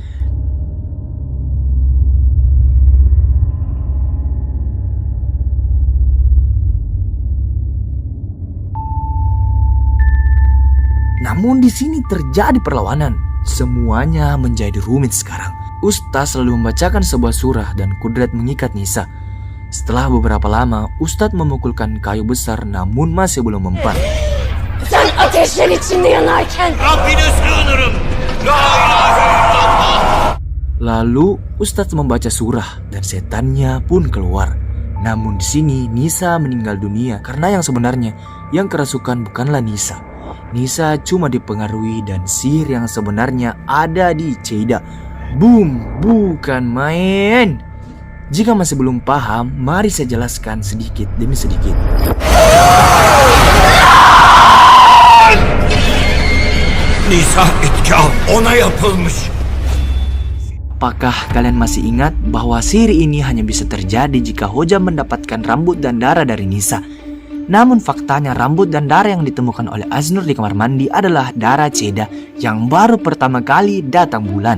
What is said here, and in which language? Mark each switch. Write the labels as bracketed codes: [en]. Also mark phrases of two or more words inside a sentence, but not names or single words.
[id] Namun di sini terjadi perlawanan. Semuanya menjadi rumit sekarang. Ustaz selalu membacakan sebuah surah dan Kudret mengikat Nisa. Setelah beberapa lama, Ustaz memukulkan kayu besar namun masih belum mempan. [tr] Sen ateşler içinde yanarken Rabbine sığınırım. [ar] لا إله إلا الله. [id] Lalu Ustaz membaca surah dan setannya pun keluar. Namun di sini Nisa meninggal dunia karena yang sebenarnya yang kerasukan bukanlah Nisa. Nisa cuma dipengaruhi dan sihir yang sebenarnya ada di Cheida. Boom, bukan main. Jika masih belum paham, mari saya jelaskan sedikit demi sedikit. [tr] Nisa itkar ona yapılmış. [id] Apakah kalian masih ingat bahwa sihir ini hanya bisa terjadi jika Hoja mendapatkan rambut dan darah dari Nisa? Namun faktanya rambut dan darah yang ditemukan oleh Aznur di kamar mandi adalah darah Cheida yang baru pertama kali datang bulan.